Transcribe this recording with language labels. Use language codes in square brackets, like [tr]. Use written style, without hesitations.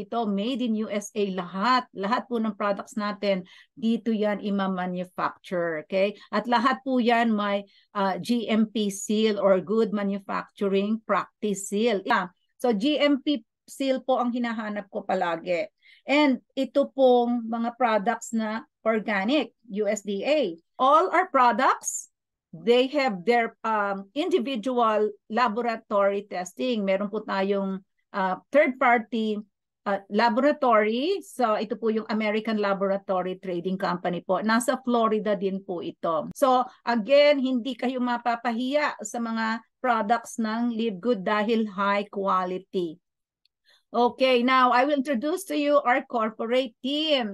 [tl] Ito, [en] made in USA [tl] lahat. Lahat po ng products natin, dito yan ima-manufacture. Okay? At lahat po yan may GMP seal or Good Manufacturing Practice seal. Yeah. So, GMP seal po ang hinahanap ko palagi. And ito pong mga products na organic, USDA. [en] All our products, they have their individual laboratory testing. [tl] Meron po tayong third-party laboratory. So ito po yung American Laboratory Trading Company po. Nasa Florida din po ito. So again, hindi kayo mapapahiya sa mga products ng Live Good dahil [en] high quality. Okay, now I will introduce to you our corporate team.